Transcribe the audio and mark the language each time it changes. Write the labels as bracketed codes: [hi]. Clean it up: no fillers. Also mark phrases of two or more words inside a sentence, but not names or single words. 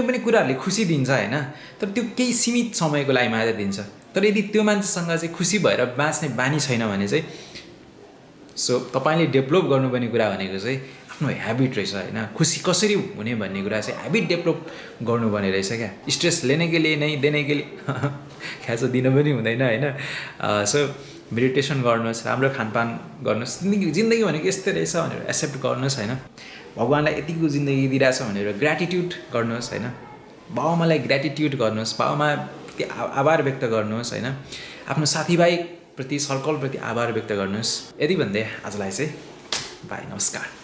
[ne] पनि कुराहरूले खुसी दिन्छ हैन तर त्यो केही सीमित समयको लागि मात्र दिन्छ तर यदि त्यो मान्छेसँग चाहिँ खुसी भएर बाँच्ने बानी छैन भने चाहिँ सो तपाईले डेभलप गर्नुपर्ने कुरा भनेको चाहिँ आफ्नो ह्याबिट रहेछ हैन खुसी कसरी हुने भन्ने कुरा चाहिँ [en] habit develop [ne] गर्नुपर्ने रहेछ क्या स्ट्रेस [hi] लेने के लिए नहीं देने के लिए [ne] ख्याच दिन पनि हुँदैन हैन [en] so meditation [ne] गर्नुहोस् राम्रो खानपान गर्नुहोस् जिन्दगी भनेको यस्तै रहेछ भनेर एक्सेप्ट गर्नुहोस् हैन भगवानलाई यतिको जिन्दगी दिइरहेछ भनेर ग्र्याटिट्युड गर्नुहोस् हैन बाबुआमालाई ग्र्याटिट्युड गर्नुहोस् बाबुआमा प्रति आभार व्यक्त गर्नुहोस् हैन आफ्नो साथीभाइ प्रति सर्कल प्रति आभार व्यक्त गर्नुहोस् यदि भन्दै आजलाई चाहिँ बाई नमस्कार।